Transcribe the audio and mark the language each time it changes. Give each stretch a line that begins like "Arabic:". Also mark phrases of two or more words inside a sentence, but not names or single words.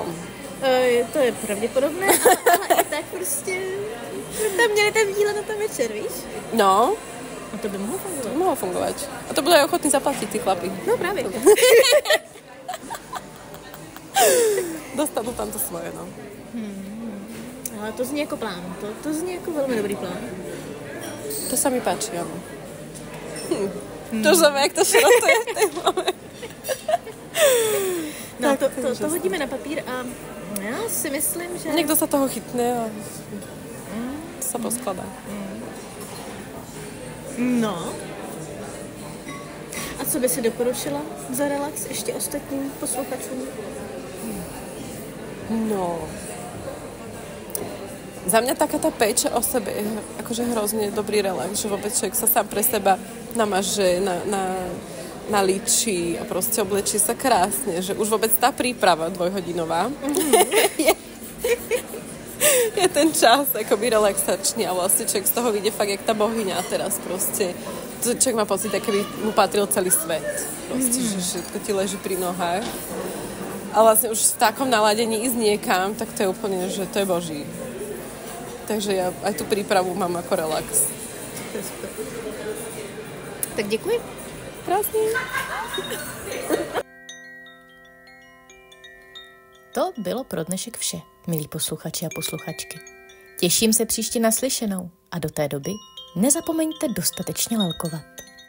Czech: To je pravděpodobné, ale i tak prostě tam měli ten výlet na ten večer, víš? No. A to by mohlo fungovat. To mohlo fungovat. A to byli aj ochotní zaplatit ty chlapi. No právě.
Slovak: Dostanú tam to svoje, no.
Czech: Ale to zní jako plán. To zní jako velmi dobrý plán.
Slovak: To sa mi páči, áno.
Czech: To znamená, jak to šrotuje v tej hlave. No, to hodíme na papír a já si myslím, že... Někdo sa toho chytne a to sa poskladá. No. A co by si doporučila za relax ještě ostatním posluchačům? No...
Slovak: Za mňa taká tá péča o sebe je akože hrozne dobrý relax, že vôbec človek sa sám pre seba namaže, nalíči a proste oblečí sa krásne, že už vôbec tá príprava dvojhodinová je ten čas akoby relaxačný a vlastne človek z toho vyjde fakt jak tá bohyňa a teraz proste človek má pocit, ako by mu patril celý svet. Proste, že všetko ti leží pri nohách. A vlastne už v takom naladení ísť niekam, tak to je úplne, že to je boží. Takže ja aj tú prípravu mám ako relax.
Czech: Super. Tak děkuji. Krásný. To bylo pro dnešek vše, milí posluchači a posluchačky. Těším se příště na slyšenou a do té doby nezapomeňte dostatečně lalkovat.